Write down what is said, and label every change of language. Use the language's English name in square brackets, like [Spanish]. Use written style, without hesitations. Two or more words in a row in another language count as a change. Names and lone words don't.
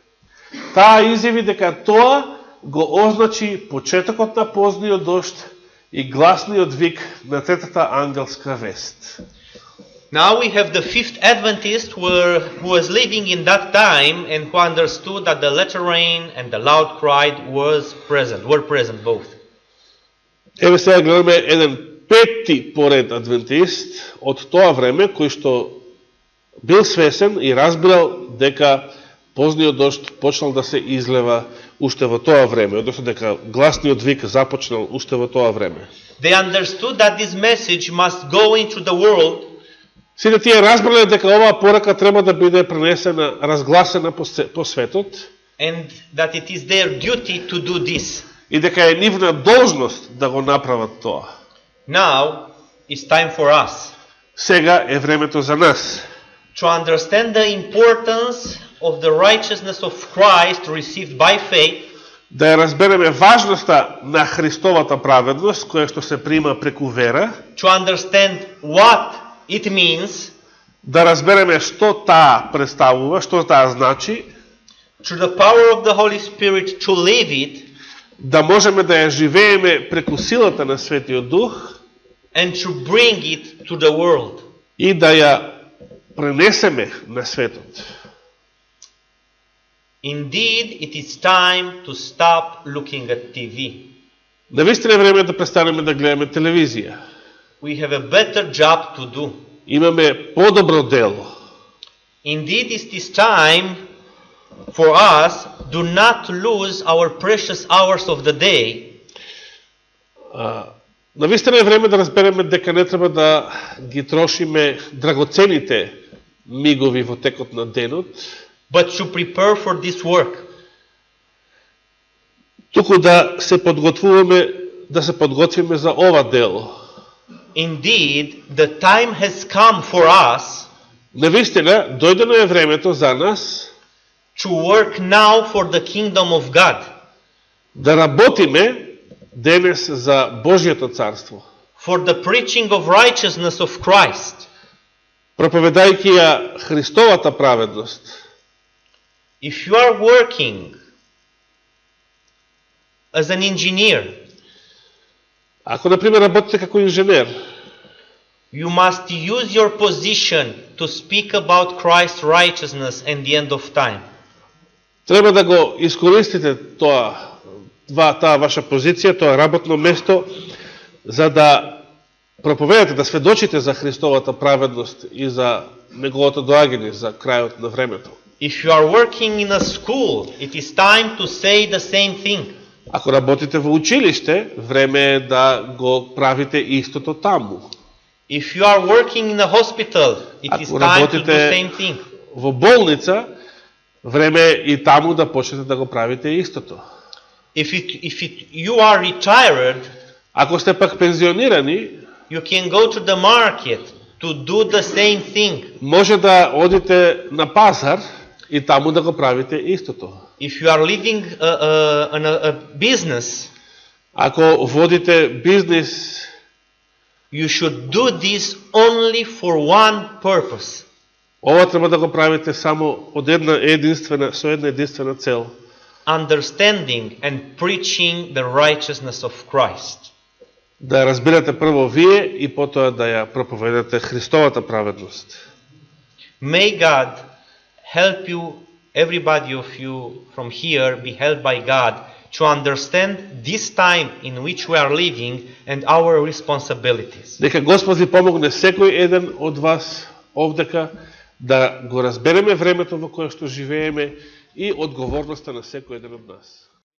[Macedonian] Таа изјави дека тоа го означи почетокот на позниот дожд и гласниот вик на третата ангелска вест. [English] Now we have the fifth Adventist who was living in that time and who understood that the latter rain and the loud cry were present both. [Macedonian] Еве сега гледаме еден пети поред адвентист од тоа време кој што бил свесен и разбирал дека позниот дожд почнал да се излева уште во тоа време, односно дека гласниот вик започнал уште во тоа време. [English] They understood that this message must go into the world. [Macedonian] Сите тие разбрале дека оваа порака треба да биде пренесена, разгласена по светот, [English] And that it is their duty to do this. [Macedonian] И дека е нивна должност да го направат тоа. [English] Now it's time for us. [Macedonian] Сега е времето за нас. [English] To understand the importance of the righteousness of Christ received by faith. [Macedonian] Да ја разбереме важноста на Христовата праведност, која што се прима преку вера. [English] To understand what it means. [Macedonian] Да разбереме што таа представува, што таа значи. [English] Through the power of the Holy Spirit to live it. [Macedonian] Да можеме да ја живееме преку силата на Светиот Дух. [English] And to bring it to the world. [Macedonian] И да ја пренесеме на светот. [English] Indeed, it is time to stop looking at TV. [Macedonian] Навистина е време да престанеме да гледаме телевизија. [English] We have a better job to do. [Macedonian] Имаме подобро дело. [English] Indeed, it is time for us do not lose our precious hours of the day. [Macedonian] Навистина е време да разбереме дека не треба да ги трошиме драгоцените мигови во текот на денот, [English] but to prepare for this work. [Macedonian] Туку да се подготвиме за ова дело. [English] Indeed, the time has come for us. [Macedonian] Навистина дојдено е времето за нас [English] to work now for the kingdom of God. [Macedonian] Да работиме денес за Божјото царство. [English] For the preaching of righteousness of Christ. [Macedonian] Проповедајќи ја Христовата праведност. [English] If you are working as an engineer, [Macedonian] ако например работите како инженер, [English] you must use your position to speak about Christ's righteousness and the end of time. [Macedonian] Треба да го искористите таа ваша позиција, тоа работно место, за да проповедате, да сведочите за Христовата праведност и за неговото доаѓање, за крајот на времето. [English] If you are working in a school, it is time to say the same thing. [Macedonian] Ако работите во училиште, време е да го правите истото таму. [English] If you are working in a hospital, it is time to do the same thing. [Macedonian] Во болница, време е и таму да почнете да го правите истото. [English] If you are retired, [Macedonian] ако сте пак пензионирани, [English] you can go to the market to do the same thing. [Macedonian] Може да одите на пазар и таму да го правите истото. [English] If you are living a business, [Macedonian] ако водите бизнес, [English] you should do this only for one purpose. [Macedonian] Ова треба да го правите само со една единствена цел. [English] Understanding and preaching the righteousness of Christ. [Macedonian] Да разберете прво вие и потоа да ја проповедате Христовата праведност. [English] May God help you, everybody of you from here, be helped by God to understand this time in which we are living and our responsibilities. [Macedonian] Дека Господ ви помогне секој еден од вас овдека да го разбереме времето во кое што живееме и одговорноста на секој еден од нас.